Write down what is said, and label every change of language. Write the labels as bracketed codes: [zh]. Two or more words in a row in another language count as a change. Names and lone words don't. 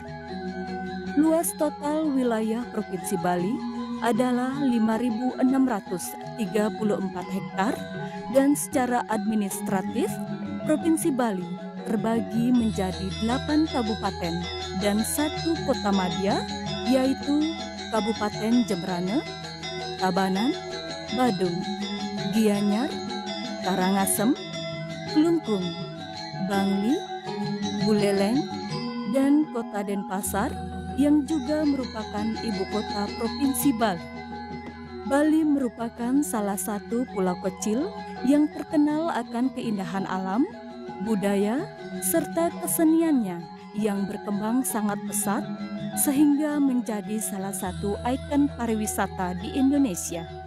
[id] Luas total wilayah Provinsi Bali adalah 5.634 hektar dan secara administratif Provinsi Bali terbagi menjadi 8 kabupaten dan 1 kota madya, yaitu Kabupaten Jembrana, Tabanan, Badung, Gianyar, Karangasem, Klungkung, Bangli, Buleleng, dan Kota Denpasar yang juga merupakan ibu kota Provinsi Bali. Bali merupakan salah satu pulau kecil yang terkenal akan keindahan alam, budaya, serta keseniannya yang berkembang sangat pesat sehingga menjadi salah satu ikon pariwisata di Indonesia.